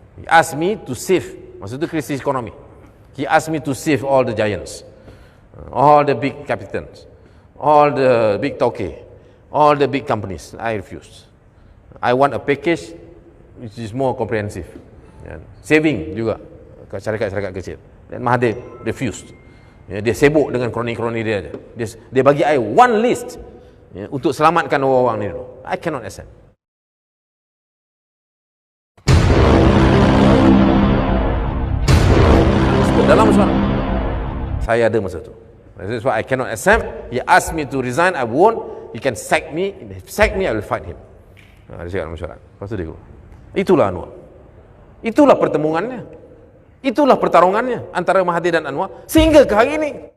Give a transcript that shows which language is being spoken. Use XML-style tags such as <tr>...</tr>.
<en>He asked me to save,</en> <ms>maksud itu krisis ekonomi.</ms> <en>He asked me to save all the giants, all the big capitals, all the big tauke, all the big companies. I refused. I want a package which is more comprehensive.</en> <ms>Saving juga syarikat-syarikat kecil. Dan Mahathir refused. Dia sibuk dengan kroni-kroni dia. Dia bagi I one list untuk selamatkan orang-orang ni dulu.</ms> <en>I cannot accept.</en> <ms>Dalam mesyuarat saya ada masa tu.</ms> <en>That's why I cannot accept. He asked me to resign, I won't. He can sack me. If he sack me, I will fight him.</en> <ms>Dia cakap dalam mesyuarat. Lepas tu dia keluar. Itulah Anwar. Itulah pertemuannya. Itulah pertarungannya antara Mahathir dan Anwar sehingga ke hari ini.</ms>